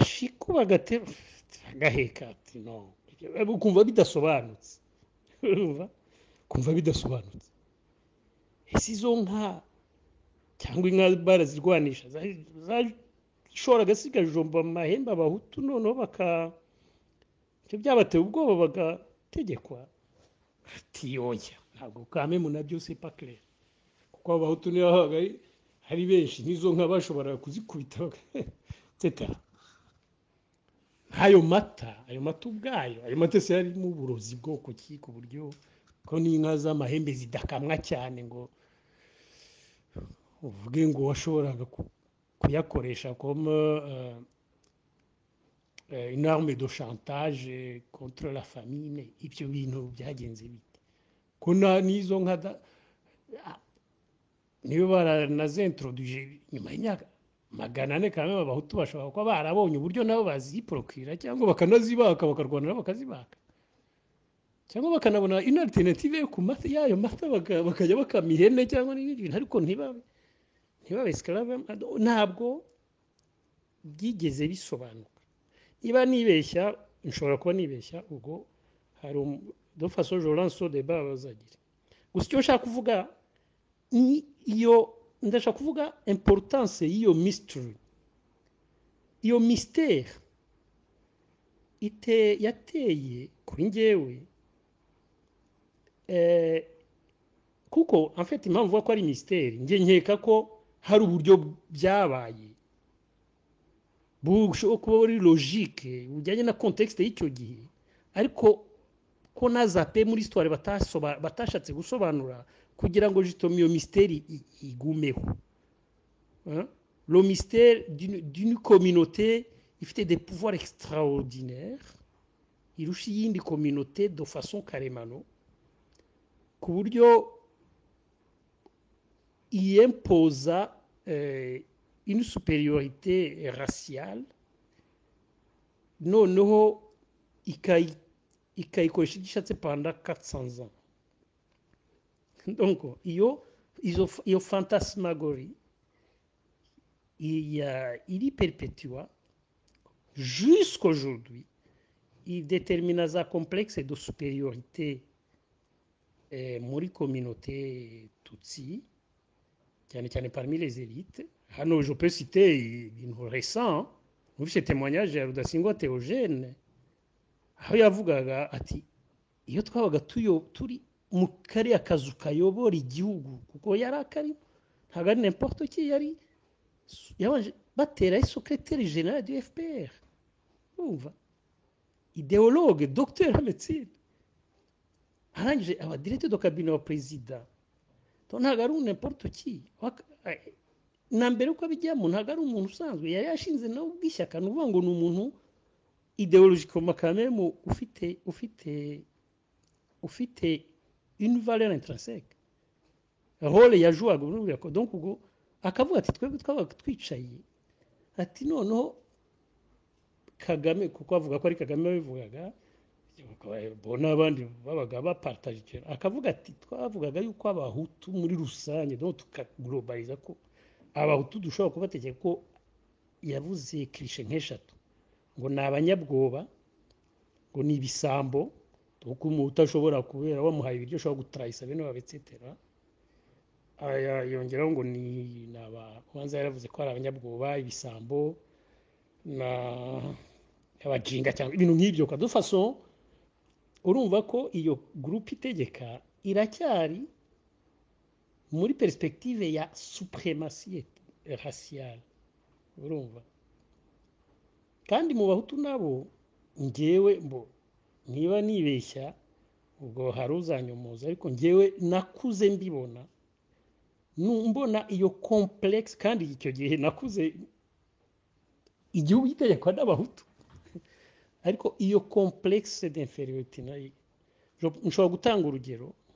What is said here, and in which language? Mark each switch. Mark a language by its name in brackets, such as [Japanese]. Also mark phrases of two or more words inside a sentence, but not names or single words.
[Kinyarwanda] shiku bagaheka ati no ukumva bidasobanutse kumva bidasobanutse ese izo nka cyangwa inka barazirwanisha zashoraga zigajomba amahembe abahutu noneho ibyo byabateye ubwoba bagategekwa ati yoya ntabwo kamemu nabyo [French] c'est pas clair [Kinyarwanda] kuko abahutu niyo habaga hari benshi n'izo nka bashobora kuzikubita etc ayo mata ubwayo ayo mata se yari mu burozi bwoko ki ku buryo ko n'inka z'amahembe zidakamwa cyane ngo uvuge ngo washoboraga kuyakoresha [French] comme une arme de chantage contre la famine [Kinyarwanda] ibyo bintu byagenze bite ko n'izo nka niyo baranazintroduije nyuma y'imyaka 400 kandi abahutu bashobora kuba barabonye uburyo nabo baziprocura cyangwa bakanazibaka bakarwanira bakazibaka cyangwa bakanabona [French] une alternative [Kinyarwanda] yo ku mata yayo mata bakajya bakamihene cyangwa n'ibindi ariko ntibabe esclave ntabwo byigeze bisobanuka iba nibeshya nshobora kuba nibeshya ubwo hari [French] de façon je lance au débat [Kinyarwanda] bazagira gusa icyo nshaka kuvuga iyo ndashaka kuvuga importance y'iyo mystery iyo mystère yateye kuri njyewe kuko [French] en fait [Kinyarwanda] impamvu ko ari mystère nge nkeka ko hari uburyo byabaye bushobora kuba ari logique bujyanye na contexte y'icyo gihe ariko ko nazape muri histoire batashatse gusobanura kugira ngo justement iyo mystère igumeho [French] le mystère d'une communauté ifite des pouvoirs extraordinaires [Kinyarwanda] irusha iyindi [French] communauté de façon carrément [Kinyarwanda] ku buryo [French] imposa une supériorité raciale [Kinyarwanda] noneho ikayikoresha igishatse [French] pendant 400 ans donc iyo fantasmagorie il perpétua jusqu'aujourd'hui il détermine za complexe de supériorité muri communauté tutsi cyane parmi les élites hano je peux citer une récent [Kinyarwanda] muri [French] ce témoignage [Kinyarwanda] ya Rudasingwa Théogène aho yavugaga ati iyo twabaga turi mu kariya kazu kayobora igihugu kuko yari akari ntabwo ari [French] n'importe qui [Kinyarwanda] yari yabanje batera [French] secrétaire général du FPR [Kinyarwanda] umva [French] idéologue docteur en médecine [Kinyarwanda] arangije aba [French] directeur de cabinet [Kinyarwanda] wa président donc ntabwo ari [French] n'importe qui [Kinyarwanda] na mbere uko abijyamo ntabwo ari umuntu usanzwe yari yashinze nawe ubw'ishyaka ni ukuvuga ngo ni umuntu [French] idéologiquement quand même [Kinyarwanda] ufite [French] une valeur intrinsèque [Kinyarwanda] role yajuwaga urumva ko donc ubwo akavuga ati twebwe twabaga twicaye ati noneho Kagame kuko avuga ko ari Kagame wabivugaga bona abandi babaga bapartage akavuga ati twavugaga yuko abahutu muri rusange donc tukaglobaliza ko abahutu dushobora kubategeka ko yavuze cliché nk'eshatu ngo ni abanyabwoba ngo ni ibisambo kuko umuntu utashobora kubera wamuhaye ibiryo ushobora gutrahisa bene wabo etc. Yongeraho ngo ni abanza yaravuze ko ari abanyabwoba ibisambo na abajinga cyangwa ibintu nk'ibyo kwa [French] de façon [Kinyarwanda] urumva ko iyo groupe itegeka iracyari muri perspective ya [French] suprématie raciale [Kinyarwanda] urumva kandi mu bahutu nabo ngewe mbo niba nibeshya ubwo hari uzanyomoza ariko ngewe nakuze mbibona mbona iyo complexe kandi icyo gihe nakuze igihugu gitegekwa n'abahutu ariko iyo [French] complexe d'infériorité [Kinyarwanda] nayo nshobora gutanga urugero